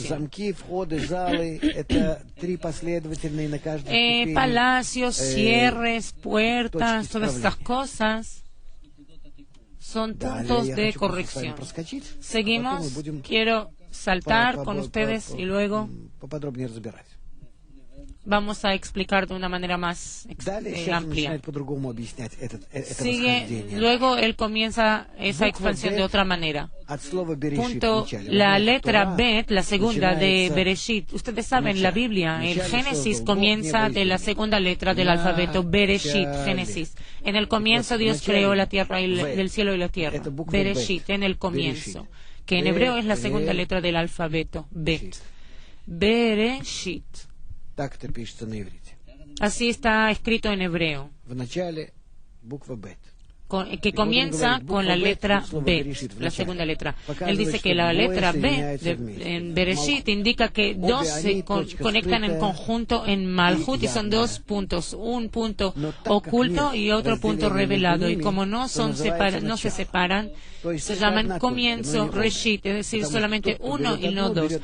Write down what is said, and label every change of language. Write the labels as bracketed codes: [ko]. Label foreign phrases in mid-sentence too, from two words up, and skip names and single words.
[ru] Замки, входы, залы — это три последовательные на каждой ступени. [es] Palacios, cierres, puertas, [ru] точки [es] todas estas [ru] исправления. [es] cosas son [ru] Далее [es] puntos [ru] я [es] de [ru] хочу просто с вами [es] corrección. [ru] проскочить, а потом [es] Seguimos, [ru] мы будем [es] quiero saltar con ustedes y luego [ru] поподробнее разбирать. [es] vamos a explicar de una manera más [ru] Далее сейчас он [es] amplia. [ru] начинает по-другому объяснять это [es] Sigue, [ru] восхождение. [es] luego él comienza esa [ru] Буква [es] expansión de [ru] «Бет» [es] otra manera. [ru] От слова «берешит» [es] Punto, [ru] вначале. [es] la [ru] Во-первых, [es] letra [ru] Тора [es] Bet, la segunda de [ru] начинается [es] Bereshit. Ustedes saben, la Biblia, el [ru] Начале [es] Génesis [ru] создал Бог [es] comienza [ru] небо и [es] de la [ru] землю. [es] segunda letra del alfabeto Bereshit, [ru] Начале. [es] Génesis. En el comienzo [ru] Вот, [es] Dios [ru] вначале [es] creó la tierra y Bet. del cielo y la tierra. [ru] Это буква [es] Bereshit, Bet. en el comienzo. Que en [ru] Берешит. [es] hebreo es la segunda [ru] Берешит. [es] letra del alfabeto Bet. Bereshit. [ru] Так это пишется на иврите. [es] Así está escrito en hebreo. [ru] В начале буква «бет». [es] Que comienza con la letra Bet, la segunda letra. Él dice que la letra Bet en Bereshit indica que dos se conectan en conjunto en Malhut y son dos puntos, un punto oculto y otro punto revelado. Y como no se separan, se llaman comienzo, Reshit, es decir, solamente uno y no dos.